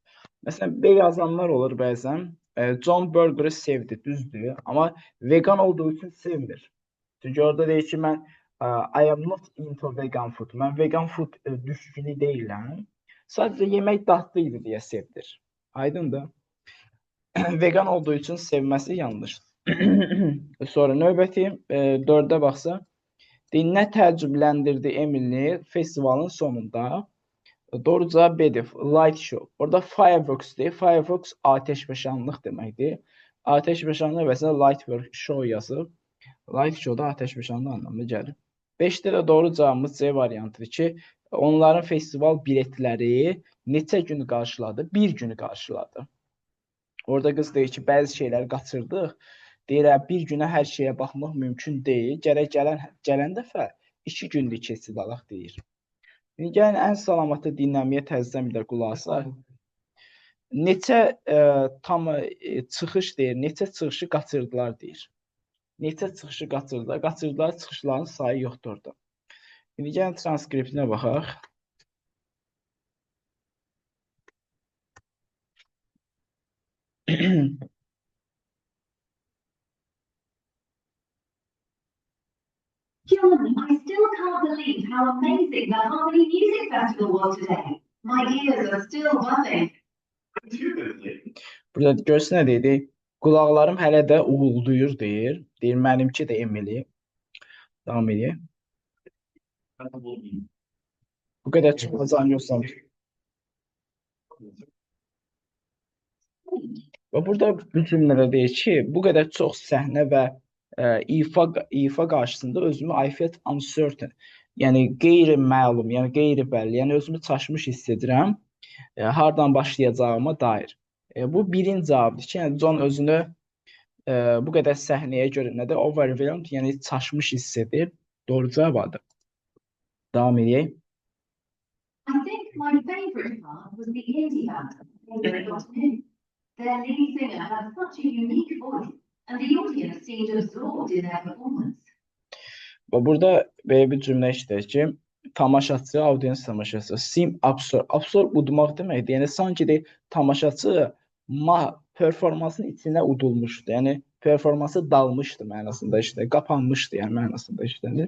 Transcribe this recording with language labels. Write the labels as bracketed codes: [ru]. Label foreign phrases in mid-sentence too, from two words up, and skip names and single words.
[az] Məsələn, B yazanlar olur bəzən. John burgeri sevdi, düzdür. Amma vegan olduğu üçün sevmir. Çünki orada deyir ki, mən [en] I am not into vegan food. [az] Mən [en] vegan food [az] düşkünü deyiləm. Sadəcə yemək dadlı idi deyə sevdir. Aydındır. Vegan olduğu üçün sevməsi yanlışdır. Sonra növbəti 4-ə baxsa, nə təəccübləndirdi Emily festivalın sonunda? Doğru cavab B'dir. [en] Light show. [az] Orada fireworks deyir. Fireworks ateşfəşanlıq deməkdir. Ateşfəşanlıq vəsə [en] light show [az] yazıb. [en] Light show [az] da ateşfəşanlıq anlamına gəlir. 5-də də doğru cavabımız C variantıdır ki, onların festival biletləri neçə gün qarşıladı? Bir günü qarşıladı. Orada qız deyir ki, bəzi şeyləri qaçırdıq. Deyir, bir günə hər şeyə baxmaq mümkün deyil. Gərək gələn dəfə 2 günlük keçid alaq deyir. Yəni ən salamatı dinləməyə təzədən bir də qulaq asaq. Neçə çıxış deyir, neçə çıxışı qaçırdılar deyir. Neçə çıxışı qaçırdılar? Qaçırdılar, çıxışların sayı yoxdur orada. İndi gəlin transkriptinə baxaq. [en] John, I still can't believe how amazing the Harmony Music Festival was today. My ears are still buzzing. [az] Burada görürsün nə deyir? Qulaqlarım hələ də uğulduyur deyir. Deyir, mənimki də Emily. Davam edək. Bu qədər çıxacağını yoxsam. Və burada bu cümlədə deyir ki, bu qədər çox səhnə və ifa qarşısında özümü [en] I felt uncertain. [az] Yəni qeyri-məlum, yəni qeyri-bəlli, yəni özümü çaşmış hiss edirəm. Hardan başlayacağıma dair. Bu birinci cavabdır ki, yəni John özünü bu qədər səhnəyə görə nədir? Overwhelmed, yəni çaşmış hiss edir. Doğru cavabdır. Davam edək. [en] I think my favorite part was the indie band. Their lead singer had such a unique voice, and the audience seemed absorbed in their performance. [az] Və burada belə bir cümlə işləyir ki, tamaşaçı, audience tamaşaçı. Sim absorb. Absorb udmaq deməkdir. Yəni sanki de tamaşaçı performansın içinə udulmuşdu. Yəni performansı dalmışdı mənasında işte, qapanmışdı yəni mənasında işlənir.